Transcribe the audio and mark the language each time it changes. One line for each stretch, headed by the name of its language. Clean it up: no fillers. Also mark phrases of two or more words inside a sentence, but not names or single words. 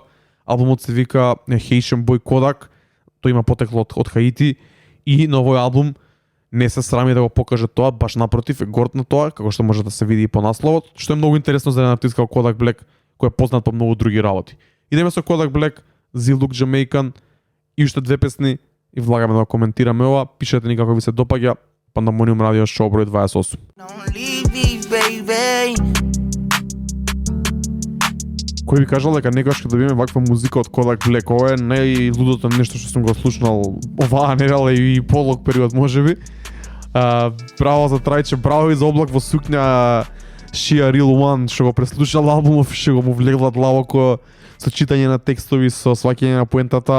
Macedonian: Албумот се вика Haitian Boy Kodak, тој има потекло од Хаити и на овој албум не се срами да го покаже тоа, баш напротив е горд на тоа, како што може да се види и по насловот, што е многу интересно за еден артист како Kodak Black, кој е познат по многу други работи. Идеме со Kodak Black, Z-Look Jamaican и уште 2 песни и влагаме да коментираме ова, пишете ни како ви се допаѓа, Pandemonium Radio Show број 28.
English: Don't leave me, baby.
Macedonian: Кој ви кажал дека некогаш ќе добиеме ваква музика од Kodak Black? Ова е најлудото нешто што сум го слушнал оваа недела и полог период можеби. Браво за Трајче, браво и за Облак во сукња,
English: She a Real One,
Macedonian: што го преслушал албумов, што го му влегла длабоко со читање на текстови, со сваќање на поентата.